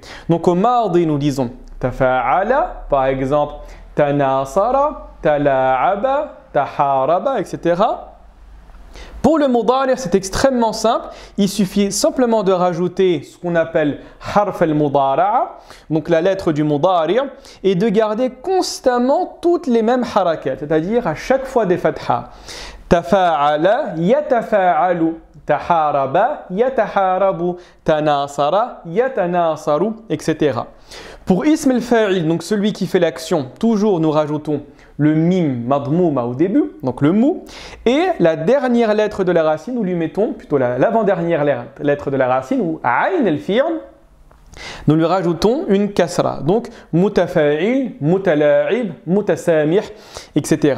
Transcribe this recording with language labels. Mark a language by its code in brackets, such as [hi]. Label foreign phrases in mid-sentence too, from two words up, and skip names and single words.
[fr] Donc au mardi nous disons tafa'ala, par exemple [ar] تناصر، تلاعب، تحارب, [fr] etc. Pour le mudari, c'est extrêmement simple. Il suffit simplement de rajouter ce qu'on appelle [ar] حرف المضارعة, [fr] donc la lettre du mudari, et de garder constamment toutes les mêmes harakat, c'est-à-dire à chaque fois des fathas. [ar] تفاعل يتفاعل، تحارب يتحارب، تناصر يتناصر, [fr] etc. Pour [ar] اسم الفاعل, [fr] donc celui qui fait l'action, toujours nous rajoutons le [ar] ميم مضمومة [fr] au début, donc le mou, et la dernière lettre de la racine, nous lui mettons plutôt l'avant-dernière lettre de la racine, ou [ar] عين الفعل, [fr] nous lui rajoutons une kasra, donc [ar] متفاعل، متلاعب، متسامح, [fr] etc.